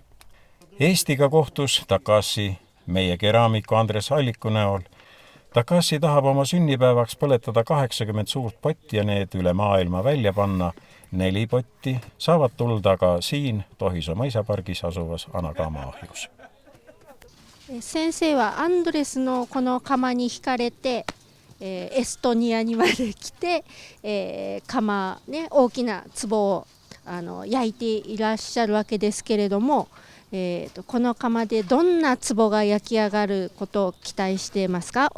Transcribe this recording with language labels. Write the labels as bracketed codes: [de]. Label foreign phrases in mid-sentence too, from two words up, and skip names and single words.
[et] Eestiga kohtus Takashi meie keraamiku Andres Alliku näol. Takashi tahab oma sünnipäevaks põletada 80 suurt potti ja need üle maailma välja panna. 4 potti saavad tulda ka siin Tohisoo mõisapargis asuvas Anagama ahjus. [ja] 先生はアンドレスのこの窯に惹かれて、エストニアにまで来て、窯、ね、大きな壺を焼いていらっしゃるわけですけれども、この窯でどんな壺が焼き上がることを期待していますか？